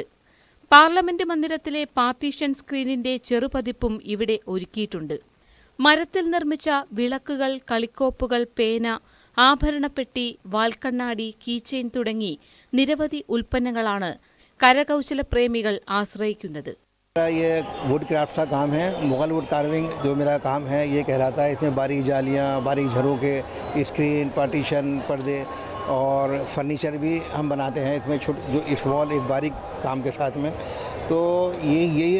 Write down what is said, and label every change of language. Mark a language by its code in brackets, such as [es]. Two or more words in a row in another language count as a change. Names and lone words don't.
[ml] പാർലമെന്റ് മന്ദിരത്തിലെ പാർട്ടീഷൻ സ്ക്രീനിന്റെ ചെറുപതിപ്പും ഇവിടെ ഒരുക്കിയിട്ടുണ്ട്. മരത്തിൽ നിർമ്മിച്ച വിളക്കുകൾ, കളിക്കോപ്പുകൾ, പേന, ആഭരണപ്പെട്ടി, വാൽക്കണ്ണാടി, കീചെയിൻ തുടങ്ങി നിരവധി ഉൽപ്പന്നങ്ങളാണ് കരകൗശല പ്രേമികൾ ആശ്രയിക്കുന്നത്. [hi] ये [en] wood craft [hi] का काम है। मुगल [en] wood carving [hi] जो मेरा काम है ये कहलाता है। इसमें बारीक जालियाँ, बारीक झरोके, स्क्रीन, पार्टीशन, पर्दे और फर्नीचर भी हम बनाते हैं इसमें जो इस वॉल एक बारीक काम के साथ में। तो यही है।